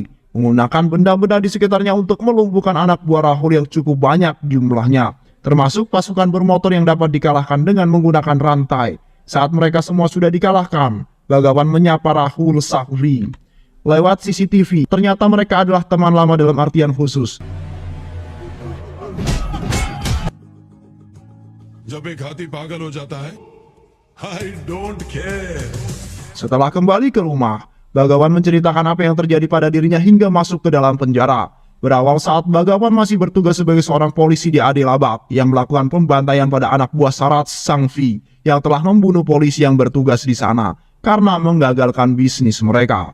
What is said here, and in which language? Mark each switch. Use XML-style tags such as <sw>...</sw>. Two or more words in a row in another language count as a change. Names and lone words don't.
<id>Menggunakan benda-benda di sekitarnya untuk melumpuhkan anak buah Rahul yang cukup banyak jumlahnya, termasuk pasukan bermotor yang dapat dikalahkan dengan menggunakan rantai. Saat mereka semua sudah dikalahkan, Bhagavan menyapa Rahul Sanghvi lewat CCTV. Ternyata mereka adalah teman lama dalam artian khusus.</id> <hi>जब एक हाथी पागल हो जाता है,</hi> <en>I don't care.</en> <id>Setelah kembali ke rumah, Bhagavan menceritakan apa yang terjadi pada dirinya hingga masuk ke dalam penjara. Berawal saat Bhagavan masih bertugas sebagai seorang polisi di Adilabad yang melakukan pembantaian pada anak buah Sarat Sanghvi yang telah membunuh polisi yang bertugas di sana karena menggagalkan bisnis mereka.</id>